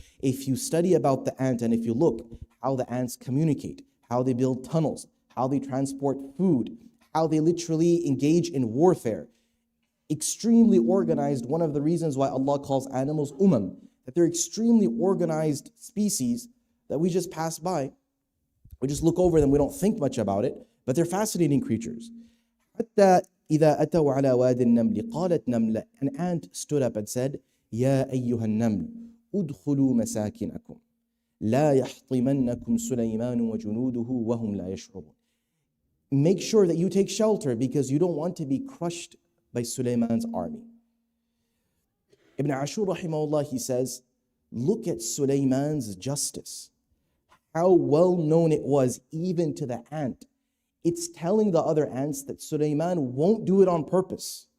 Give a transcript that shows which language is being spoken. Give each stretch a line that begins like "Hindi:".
English: If you study about the ant and if you look how the ants communicate, how they build tunnels, how they transport food, how they literally engage in warfare, extremely organized. One of the reasons why Allah calls animals that they're extremely organized species that we just pass by. We just look over them, we don't think much about it, but they're fascinating creatures.
Arabic: حتى إذا أتوا على واد النمل قالت نملة,
English: an ant stood up and said,
Arabic: يا أيها النمل ادخلوا مساكنكم لا يحطمنكم سليمان وجنوده وهم لا يشعرون.
English: Make sure that you take shelter because you don't want to be crushed by Sulaiman's army. Ibn Ashur rahimahullah, he says, look at Sulaiman's justice. How well known it was even to the ant. It's telling the other ants that Sulaiman won't do it on purpose.